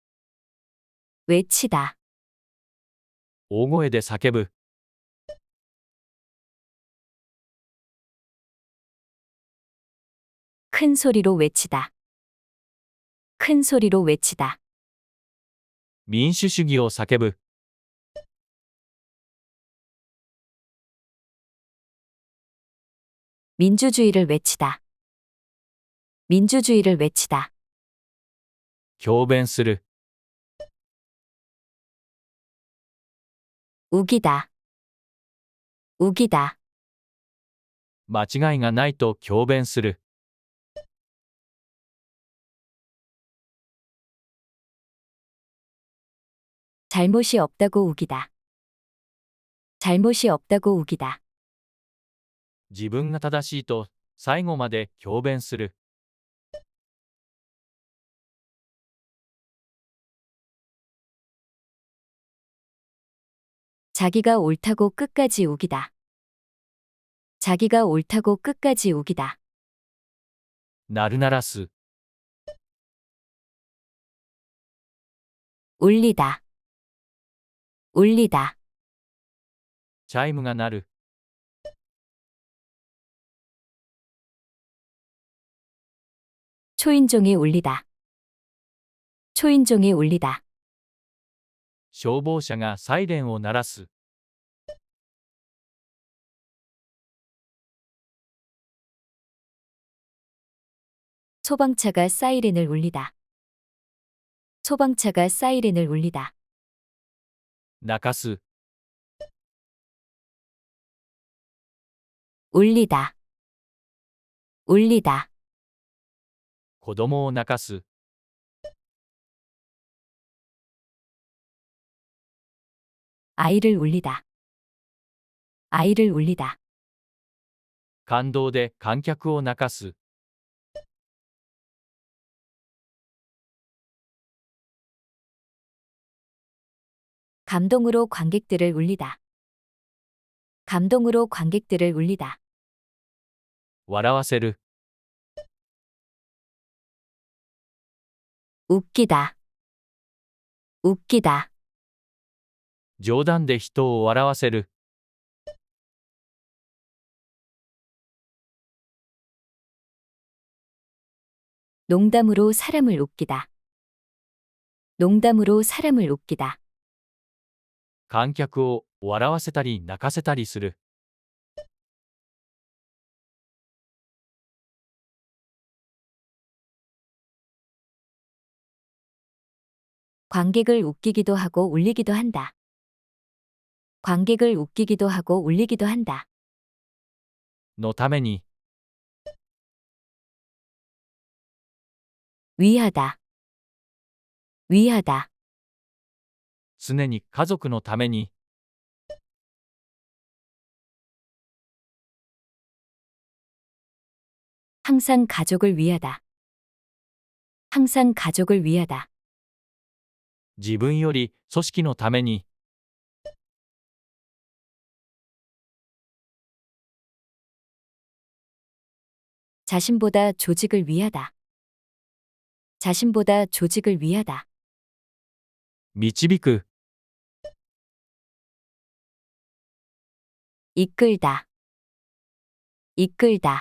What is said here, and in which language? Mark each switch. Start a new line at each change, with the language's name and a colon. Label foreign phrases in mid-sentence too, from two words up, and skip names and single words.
Korean: 외치다.
Japanese: 大声で叫ぶ。
Korean: 큰 소리로 외치다. 큰 소리로 외치다.
Japanese: 民主主義を叫ぶ。
Korean: 민주주의를 외치다. 민주주의를 외치다.
Japanese: 強弁する。
Korean: 우기다. 우기다.
Japanese: 間違いがないと強弁する。
Korean: 잘못이 없다고 우기다. 잘못이 없다고 우기다.
Japanese: 自分が正しいと最後まで強弁する。
Korean: 자기가 옳다고 끝까지 우기다. 자기가 옳다고 끝까지 우기다.
Japanese: なるならす。
Korean: 울리다. 울리다.
Japanese: チャイムが鳴る。
Korean: 초인종이 울리다. 초인종이 울리다.
Japanese: 消防車がサイレンを鳴らす。
Korean: 소방차가 사이렌을 울리다. 소방차가 사이렌을 울리다.
Japanese: 泣かす。
Korean: 울리다. 울리다.
Japanese: 子供を泣かす。
Korean: 아이를 울리다. 아이를 울리다.
Japanese: 感動で観客を泣かす。
Korean: 감동으로 관객들을 울리다. 감동으로 관객들을 울리다.
Japanese: 笑わせる。
Korean: 웃기다. 웃기다.
Japanese: 冗談で人を笑わせる。
Korean: 농담으로 사람을 웃기다. 농담으로 사람을 웃기다.
Japanese: 観客を笑わせたり泣かせたりする。
Korean: 관객을 웃기기도 하고 울리기도 한다. 관객을 웃기기도 하고 울리기도 한다.
Japanese: のために。
Korean: 위하다. 위하다,
Japanese: 常に家族のために、
Korean: 항상 가족을 위하다, 항상 가족을 위하다,
Japanese: 自分より組織のために、
Korean: 자신보다 조직을 위하다, 자신보다 조직을 위하다,
Japanese: 導く、
Korean: 이끌다, 이끌다,